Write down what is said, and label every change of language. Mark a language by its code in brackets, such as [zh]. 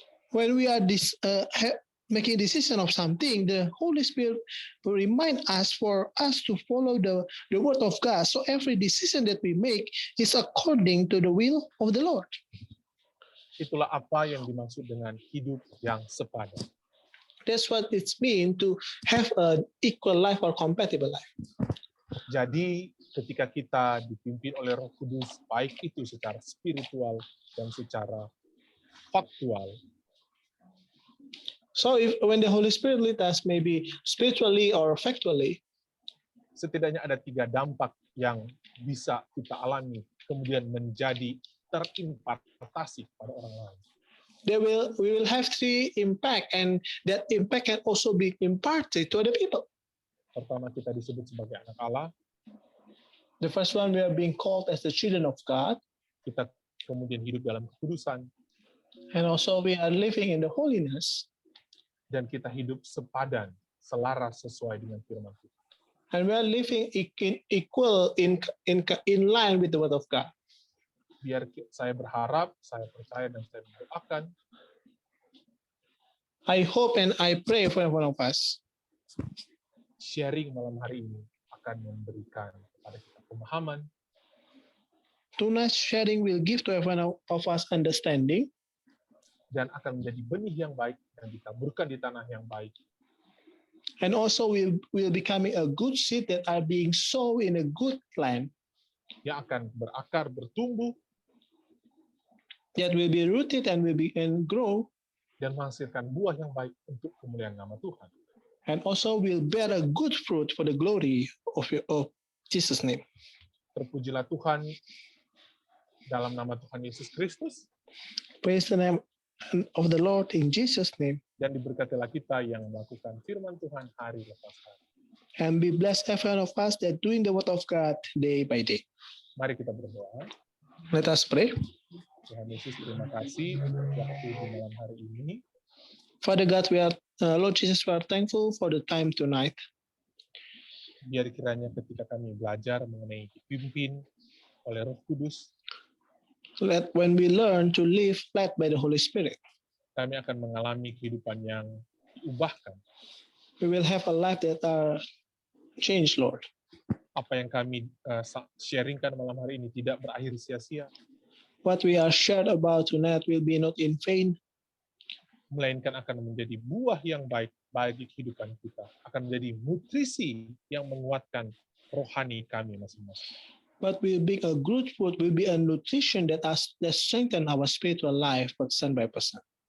[en] When we are making decision of something, the Holy Spirit will remind us for us to follow the word of God. So every decision that we make is according to the will of the Lord. [id] Itulah apa yang dimaksud dengan hidup yang sepadan. [en] That's what it means to have an equal life or compatible life. [id] Jadi ketika kita dipimpin oleh Roh Kudus, baik itu secara spiritual dan secara faktual. [en] So when the Holy Spirit lead us, maybe spiritually or factually, [id] setidaknya ada 3 dampak yang bisa kita alami, kemudian menjadi terimpartasi pada orang lain. [en] We will have 3 impact, and that impact can also be imparted to other people. [id] Pertama, kita disebut sebagai anak Allah. [en] The first one, we are being called as the children of God. [id] Kita kemudian hidup dalam kekudusan. [en] And also we are living in the holiness. [id] Dan kita hidup sepadan selaras sesuai dengan firman Tuhan. [en] And we are living in line with the word of God. [id] Biar saya berharap, saya percaya, dan saya mendoakan [en] I hope and I pray for every one of us. [id] sharing malam hari ini akan memberikan kepada kita pemahaman, [en] Tonight's sharing will give to every one of us understanding, [id] dan akan menjadi benih yang baik yang ditaburkan di tanah yang baik, [en] and also will becoming a good seed that are being sown in a good land, [id] yang akan berakar, bertumbuh, [en] that will be rooted and grow, [id] dan menghasilkan buah yang baik untuk kemuliaan nama Tuhan. [en] and also will bear a good fruit for the glory of Jesus' name. [id] Terpujilah Tuhan dalam nama Tuhan Yesus Kristus, [en] Praise the name of the Lord in Jesus' name. [id] dan diberkatilah kita yang melakukan firman Tuhan hari lepas hari. [en] And be blessed every one of us that doing the word of God day by day. [id] Mari kita berdoa. [en] Let us pray. [id] Tuhan Yesus, terima kasih untuk waktu di malam hari ini. [en] Father God, Lord Jesus, we are thankful for the time tonight. [id] Biar kiranya ketika kami belajar mengenai dipimpin oleh Roh Kudus, [en] Let when we learn to live led by the Holy Spirit, [id] kami akan mengalami kehidupan yang diubahkan. [en] we will have a life that are changed, Lord. [id] Apa yang kami sharingkan malam hari ini tidak berakhir sia-sia, [en] What we are shared about tonight will be not in vain, [id] melainkan akan menjadi buah yang baik bagi kehidupan kita, akan menjadi nutrisi yang menguatkan rohani kami masing-masing. [en] but will be a good food, will be a nutrition that strengthen our spiritual life person by person.